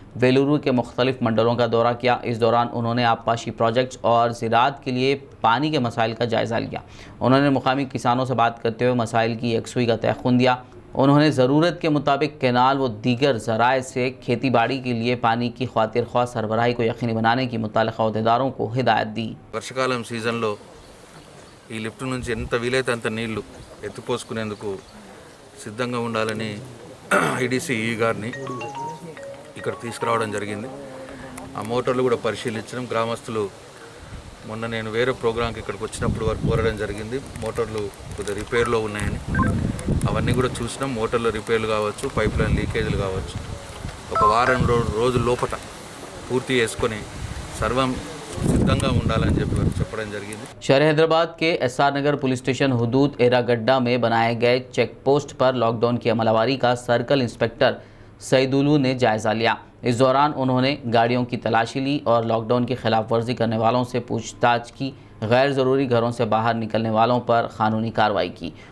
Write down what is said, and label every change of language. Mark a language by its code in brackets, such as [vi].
[hi] बेलूरू के मुख्तलिफ मंडलों का दौरा किया। इस दौरान उन्होंने आबपाशी प्रोजेक्ट्स और ज़राअत के लिए पानी के मसाइल का जायज़ा लिया। उन्होंने मुकामी किसानों से बात करते हुए मसाइल की यकसुई का तयख़ुन दिया। उन्होंने ज़रूरत के मुताबिक कैनाल व दीगर ज़राए से खेती बाड़ी के लिए पानी की ख्वातिर ख्वाह सरबराही को यकीनी बनाने की मुताल्लिक़ा अहदेदारों को हिदायत दी। [te] వర్షకాలం సీజన్లో ఈ లిఫ్ట్ నుంచి ఎంత వీలైతే అంత నీళ్లు ఎత్తిపోసుకునేందుకు సిద్ధంగా ఉండాలని ఐడీసీ గారిని ఇక్కడ తీసుకురావడం జరిగింది. ఆ మోటార్లు కూడా పరిశీలించడం, గ్రామస్తులు మొన్న నేను వేరే ప్రోగ్రాంకి ఇక్కడికి వచ్చినప్పుడు వారు కోరడం జరిగింది. మోటార్లు కొద్దిగా రిపేర్లో ఉన్నాయని అవన్నీ కూడా చూసినాం. మోటార్ల రిపేర్లు కావచ్చు, పైప్ లైన్ లీకేజీలు కావచ్చు, ఒక వారం రోజుల లోపల పూర్తి చేసుకొని సర్వం సిద్ధంగా ఉండాలని చెప్పడం జరిగింది. [hi] शहर हैदराबाद के एसआर नगर पुलिस स्टेशन हुदूद एरागड्डा में बनाए गए चेक पोस्ट पर लॉकडाउन की अमलवारी का सर्कल इंस्पेक्टर सईदुलू ने जायज़ा लिया। इस दौरान उन्होंने गाड़ियों की तलाशी ली और लॉकडाउन की खिलाफ वर्जी करने वालों से पूछताछ की। गैर ज़रूरी घरों से बाहर निकलने वालों पर क़ानूनी कार्रवाई की।